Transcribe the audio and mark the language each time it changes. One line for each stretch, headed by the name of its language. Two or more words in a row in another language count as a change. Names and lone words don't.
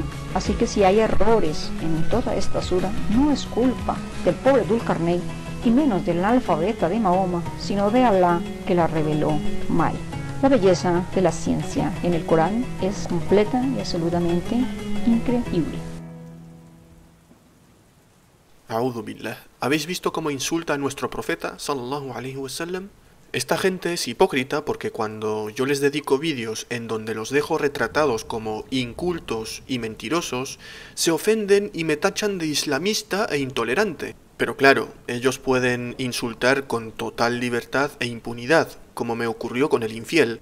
Spanish: Así que si hay errores en toda esta sura, no es culpa del pobre Dhul Qarnayn y menos del alfabeta de Mahoma, sino de Alá, que la reveló mal. La belleza de la ciencia en el Corán es completa y absolutamente increíble.
Arabic: أعوذ بالله.
Spanish: ¿Habéis visto cómo insulta a nuestro profeta,
Arabic: صلى الله عليه وسلم?
Spanish: Esta gente es hipócrita porque cuando yo les dedico vídeos en donde los dejo retratados como incultos y mentirosos, se ofenden y me tachan de islamista e intolerante. Pero claro, ellos pueden insultar con total libertad e impunidad, como me ocurrió con el infiel.